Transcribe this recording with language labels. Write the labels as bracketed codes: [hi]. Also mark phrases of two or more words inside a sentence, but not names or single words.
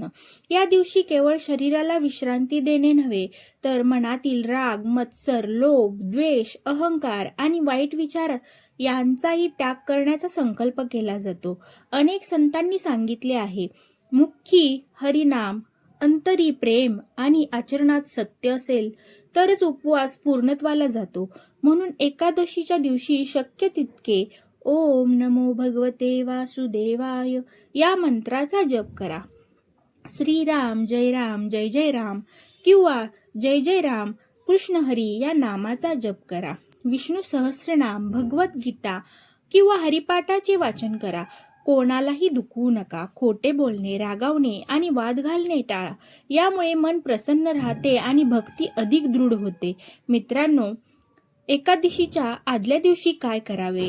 [mr] या दिवशी केवळ शरीराला विश्रांती देणे नव्हे, तर मनातील राग, मत्सर, लोभ, द्वेष, अहंकार आणि वाईट विचार यांचाही त्याग करण्याचा संकल्प केला जातो. अनेक संतांनी सांगितले आहे, मुखी हरिनाम, अंतरी प्रेम आणि आचरणात सत्य असेल तरच उपवास पूर्णत्वाला जातो. म्हणून एकादशीच्या दिवशी शक्य तितके [sa] ओम नमो भगवते वासुदेवाय [mr] या मंत्राचा जप करा. श्रीराम जय जय राम किंवा जय जय राम कृष्ण हरी या नामाचा जप करा. विष्णू सहस्रनाम, भगवद्गीता किंवा हरिपाठाचे वाचन करा. कोणालाही दुखवू नका. खोटे बोलणे, रागावणे आणि वाद घालणे टाळा. यामुळे मन प्रसन्न राहते आणि भक्ती अधिक दृढ होते. मित्रांनो, एकादशीच्या आदल्या दिवशी काय करावे?